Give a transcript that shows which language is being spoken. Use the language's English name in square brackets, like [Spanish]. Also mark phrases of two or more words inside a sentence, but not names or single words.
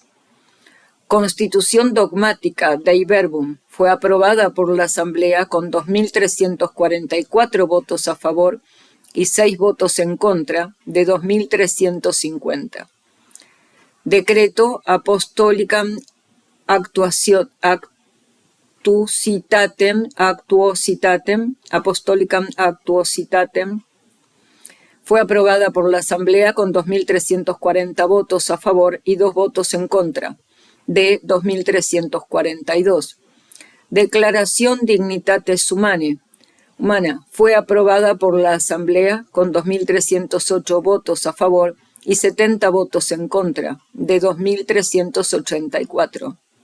[Spanish] Constitución Dogmática Dei Verbum fue aprobada por la Asamblea con 2.344 votos a favor y 6 votos en contra de 2.350. Decreto Apostolicam actuositatem, apostolicam actuositatem, fue aprobada por la Asamblea con 2.340 votos a favor y 2 votos en contra, de 2.342. Declaración Dignitatis Humana fue aprobada por la Asamblea con 2.308 votos a favor y 70 votos en contra, de 2.384.